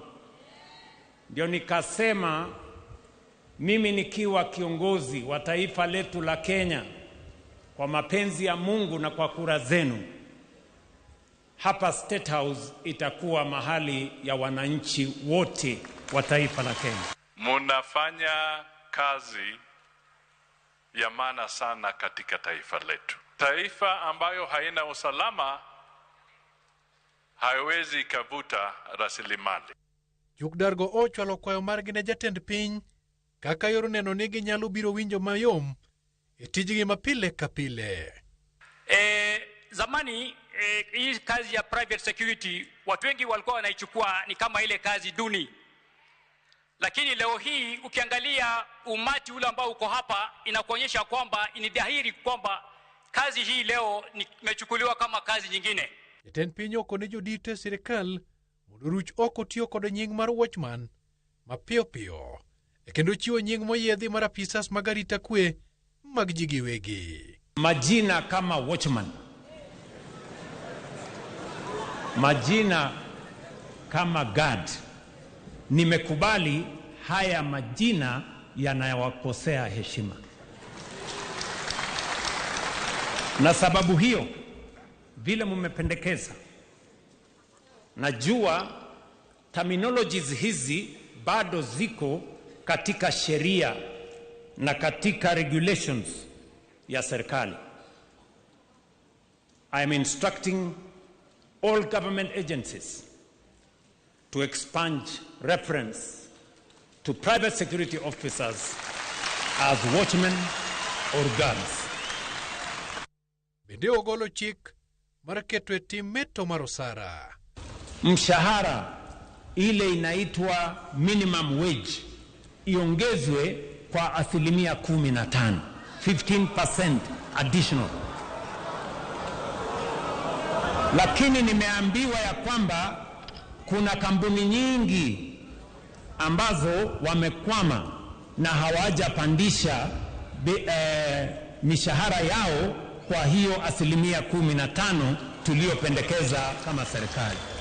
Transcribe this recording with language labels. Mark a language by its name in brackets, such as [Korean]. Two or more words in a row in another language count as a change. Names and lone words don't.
[Swahili] Ndio nikasema mimi nikiwa kiongozi wa taifa letu la Kenya, kwa mapenzi ya Mungu na kwa kura zenu, hapa State House itakuwa mahali ya wananchi wote wa taifa la Kenya. Munafanya kazi ya maana sana katika taifa letu. Taifa ambayo haina usalama haiwezi kavuta rasilimali. [Luo (Kenya and Tanzania)] Chuk dargo ochwalo kwayo margi ne jatend piny kaka yor neno ni ginyalo biro winjo mayom e tijgi mapile kapile. [Swahili] Zamani hii kazi ya [English] private security [Swahili] watu wengi walikuwa wanaichukua ni kama ile kazi duni. Lakini leo hii ukiangalia umati ule ambao uko hapa inakuonyesha kwamba ni dhahiri kwamba kazi hii leo imechukuliwa kama kazi nyingine. [Luo (Kenya and Tanzania)] Jatend piny oko ne jodite sirikal mondo ruch oko tiyo kod nying mar watchman mapiyo piyo kendo chiwo nying moyiedhi mar apisas mag arita kwe mag ji giwegi. [Swahili] Majina kama watchman, majina kama guard, nimekubali haya majina yanayowakosea heshima. Na sababu hiyo, vile mmependekeza, najua terminologies hizi bado ziko katika sheria na katika regulations ya serikali. [English] I am instructing all government agencies to expunge reference to private security officers as watchmen or guards. [Luo (Kenya and Tanzania)] Bende ogolo chik mar keto e tim meto mar osara. [Swahili] Mshahara ile inaitwa [English] minimum wage [Swahili] iongezwe kwa 15%, 15% additional. Lakini nimeambiwa ya kwamba kuna kampuni nyingi ambazo wamekwama na hawajapandisha mishahara yao kwa hiyo 15% tuliyopendekeza kama serikali.